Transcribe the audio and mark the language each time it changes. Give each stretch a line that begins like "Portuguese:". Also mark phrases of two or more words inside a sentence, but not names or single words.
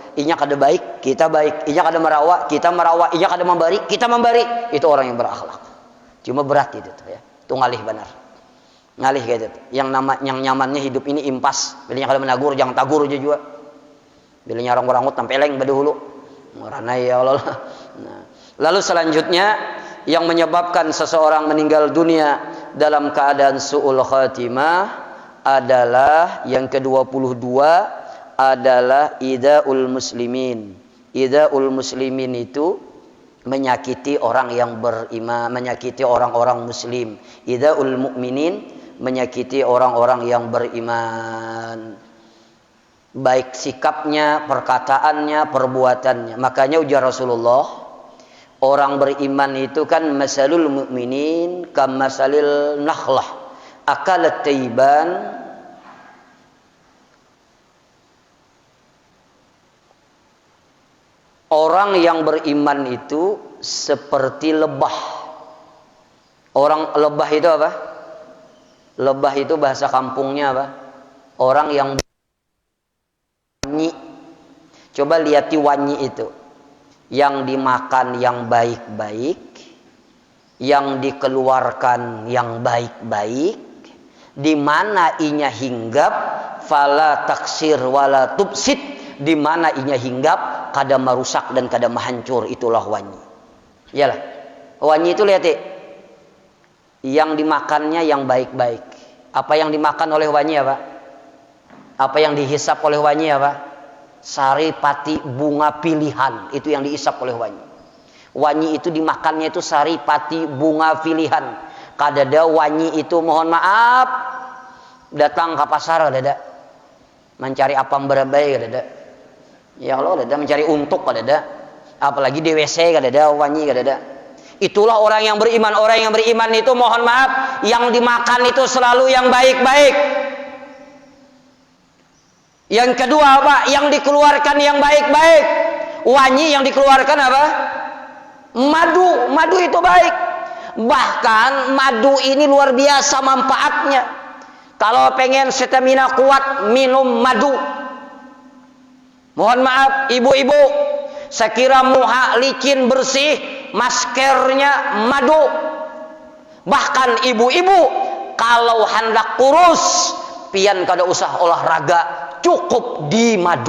Banjar: Inya kada baik, kita baik. Inya kada merawa, kita merawa. Inya kada memberi, kita memberi. Itu orang yang berakhlak. Cuma berat itu ya. Itu ngalih benar. Ngalih kayak itu. Yang nyamannya hidup ini impas. Bilanya kada menagur, jangan tagur aja juga. Bilanya orang-orang tampeleng pada hulu. Ranai
Arabic: ya Allah.
Banjar: Nah.
Indonesian: Lalu selanjutnya yang menyebabkan seseorang meninggal dunia dalam keadaan
Arabic: su'ul khatimah
Indonesian: adalah yang ke-22 adalah
Arabic: idaul muslimin. Idaul muslimin
Indonesian: itu menyakiti orang yang beriman, menyakiti orang-orang muslim.
Arabic: Idaul mukminin
Indonesian: menyakiti orang-orang yang beriman. Baik sikapnya, perkataannya, perbuatannya. Makanya ujar Rasulullah, orang beriman itu kan
Arabic: masalul mu'minin kamasalil nakhlah akalat tayyiban.
Indonesian: Orang yang beriman itu seperti lebah. Orang lebah itu apa? Lebah itu bahasa kampungnya apa? Orang yang wanyi. Coba lihat wanyi itu. Yang dimakan yang baik-baik, yang dikeluarkan yang baik-baik,
Banjar: di mana inya hinggap
Arabic: fala taksir wala tubsid,
Banjar: di mana inya hinggap kada merusak dan kada menghancur,
Indonesian: itulah wanyi. Iyalah. Wanyi itu lihat yang dimakannya yang baik-baik. Apa yang dimakan oleh wanyi apa? Apa yang dihisap oleh wanyi apa? Sari pati bunga pilihan, itu yang dihisap oleh wanyi. Wanyi itu dimakannya itu sari pati bunga pilihan.
Banjar: Kadada wanyi itu mohon maaf datang ke pasar kadada mencari apam berabai kadada.
Arabic: Ya Allah
Banjar: kadada mencari untuk kadada. Apalagi di WC kadada wanyi kadada.
Indonesian: Itulah orang yang beriman. Orang yang beriman itu mohon maaf yang dimakan itu selalu yang baik-baik. Yang kedua apa? Yang dikeluarkan yang baik-baik. Wanyi yang dikeluarkan apa? Madu. Madu itu baik. Bahkan madu ini luar biasa manfaatnya. Kalau pengen stamina kuat, minum madu. Mohon maaf ibu-ibu,
Banjar: sekira muha licin bersih,
Indonesian: maskernya madu. Bahkan ibu-ibu kalau hendak kurus,
Banjar: pian kada usah olahraga,
Indonesian: cukup di madu.